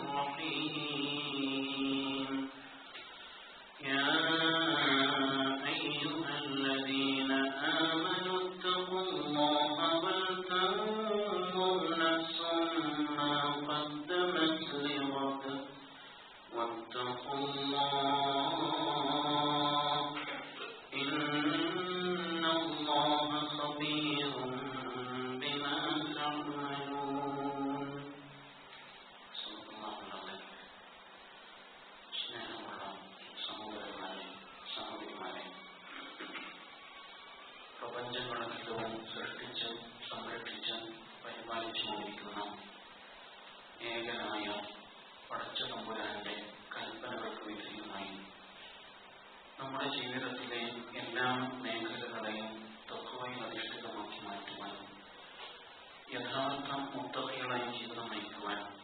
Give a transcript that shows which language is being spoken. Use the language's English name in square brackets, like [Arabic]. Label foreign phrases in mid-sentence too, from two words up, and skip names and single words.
[Arabic] الرحيم يا أيها الذين آمنوا اتقوا الله ولتنظر نفس ما قدمت لغد واتقوا الله إن الله خبير بما تعملون صدق الله العظيم. [Malayalam] പ്രപഞ്ചങ്ങളെല്ലാം സൃഷ്ടിച്ച് സംരക്ഷിച്ച് പരിപാലിച്ചുകൊണ്ടിരിക്കുന്ന ഏകനായ പടച്ച തമ്പുരാന്റെ കൽപ്പനകൾക്ക് വിധേയമായി നമ്മുടെ ജീവിതത്തിലെ എല്ലാ മേഖലകളെയും തഖ്വയിൽ അധിഷ്ഠിതമാക്കി മാറ്റുവാൻ യഥാർത്ഥ മുത്തഖികളായി ജീവിതം നയിക്കുവാൻ